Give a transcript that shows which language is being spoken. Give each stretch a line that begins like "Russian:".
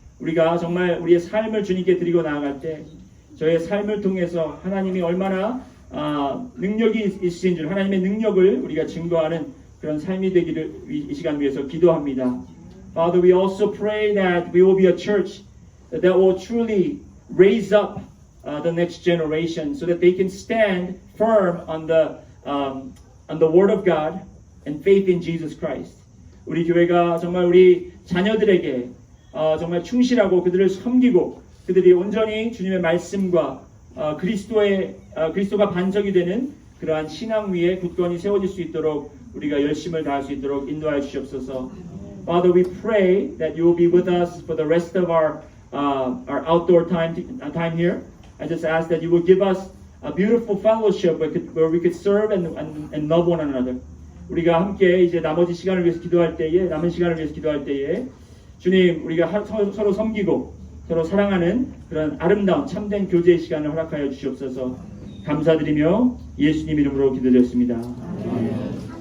Korean: 우리가 정말 우리의 삶을 주님께 드리고 나아갈 때 저의 삶을 통해서 하나님이 얼마나 능력이 있으신 줄 하나님의 능력을 우리가 증거하는 그런 삶이 되기를 이 시간 위해서 기도합니다.
English: Father, we also pray that we will be a church that will truly raise up the next generation so that they can stand firm on the Word of God and faith in Jesus Christ.
Korean: 우리 교회가 정말 우리 자녀들에게 정말 충실하고 그들을 섬기고 그들이 온전히 주님의 말씀과 그리스도가 반석이 되는 그러한 신앙 위에 굳건히 세워질 수 있도록 우리가 열심을 다할 수 있도록 인도하여 주시옵소서.
English: Father, we pray that you will be with us for the rest of our outdoor time here. I just ask that you will give us a beautiful fellowship where we could serve and love one another.
Korean: 우리가 함께 이제 나머지 시간을 위해서 기도할 때에 남은 시간을 위해서 기도할 때에 주님 우리가 서로 섬기고 서로 사랑하는 그런 아름다운 참된 교제의 시간을 허락하여 주시옵소서. 감사드리며 예수님 이름으로 기도드렸습니다. 아멘.